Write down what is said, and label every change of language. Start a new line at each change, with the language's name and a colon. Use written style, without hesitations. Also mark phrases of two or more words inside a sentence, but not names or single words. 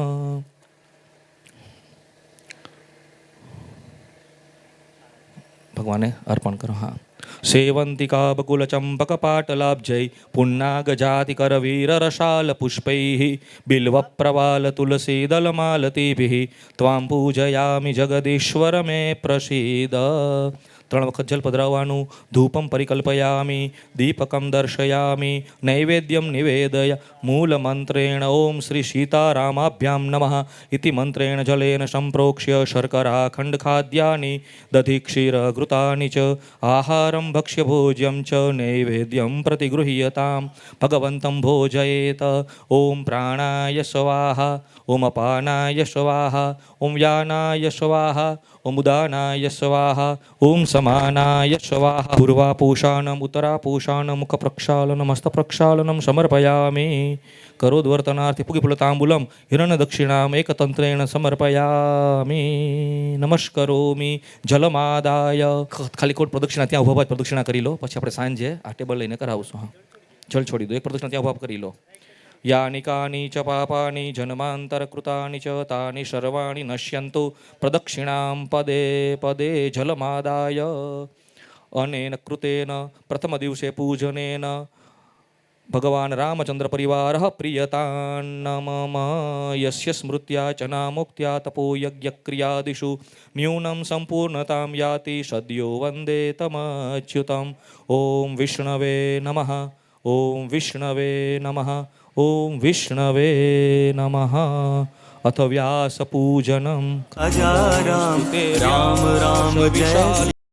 Hindi: भगवान अर्पण करो। हाँ।
Sanskrit: सेवंतिका बकुल चंपक पाटलाब्जै पुन्नागजातिकरवीररसाल पुष्पैः बिल्वप्रवाल तुलसी दलमालतीभिः त्वां पूजयामि जगदीश्वर मे प्रसीद।
Gujarati: 3 વખત જલ પધરાવવાનું.
Sanskrit: ધૂપમ પરિકલ્પયામિ દીપકમ દર્શયામિ નૈવેદ્યમ નિવેદય મૂલમંત્રેણ ઓમ શ્રી સીતારામાભ્યામ નમઃ ઇતિ મંત્રેણ જલેન સંપ્રોક્ષ્ય શર્કરાખંડખાદ્યાનિ દધિ ક્ષીરઘૃતાનિ ચ આહારમ ભક્ષ્યભોજ્યમ ચ નૈવેદ્યમ પ્રતિગૃહ્યતામ ભગવન્तं ભોજયેત. ઓમ પ્રાણાય સ્વાહા ઓમ અપાનાય સ્વાહા ઓમ વ્યાનાય સ્વાહા ઓમ ઉદાનાય સ્વાહા ઓમ समानाय स्वाहा. पूर्वापूषाणम् उत्तरापूषाणं मुखप्रक्षालनं हस्तप्रक्षालनं समर्पयामि. करोद्वर्तनार्थी पुगिफुलताम्बूलं हिरण्यदक्षिणाम् एकतन्त्रेण समर्पयामि. नमस्करोमि जलमादाय.
Gujarati: ખાલી કોટ પ્રદક્ષિણા ત્યાં ઉભા પ્રદક્ષિણા કરી લો. પછી આપણે સાંજે આ ટેબલ લઈને કરાવશું. હા, જલ છોડી દો. એક પ્રદક્ષિણા ત્યાં ઉભા કરી લો.
Sanskrit: यानि कानि च पापानि जन्मान्तरकृतानि च तानि सर्वाणि नश्यन्तु प्रदक्षिणां पदे पदे जलमादाय. अनेन कृतेन प्रथम दिवसे पूजनेन भगवान् रामचन्द्र परिवारः प्रियतां मम यस्य स्मृत्या च नामोक्त्या तपोयज्ञक्रियादिषु न्यूनं सम्पूर्णतां याति सद्यो वन्दे तमच्युतम्. ॐ विष्णवे नमः. ॐ विष्णवे नमः. ओम विष्णवे नमः. अथ व्यासपूजनम् अजाराम राम राम जय